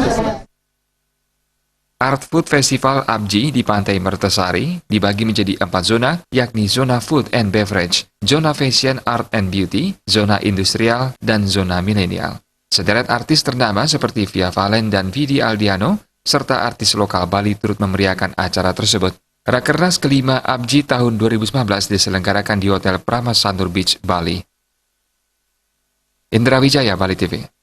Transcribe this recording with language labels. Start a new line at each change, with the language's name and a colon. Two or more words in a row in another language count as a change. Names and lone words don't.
Indonesian: Art Food Festival APJI di Pantai Mertesari dibagi menjadi 4 zona, yakni zona
English: Food and Beverage,
Indonesian: zona
English: Fashion, Art and Beauty,
Indonesian: zona Industrial, dan zona Milenial. Sederet artis ternama seperti Via Valen dan Vidi Aldiano, serta artis lokal Bali turut memeriahkan acara tersebut. Rakernas kelima APJI tahun 2019 diselenggarakan di Hotel Prama Sanur Beach, Bali. Indra Wijaya, Bali TV.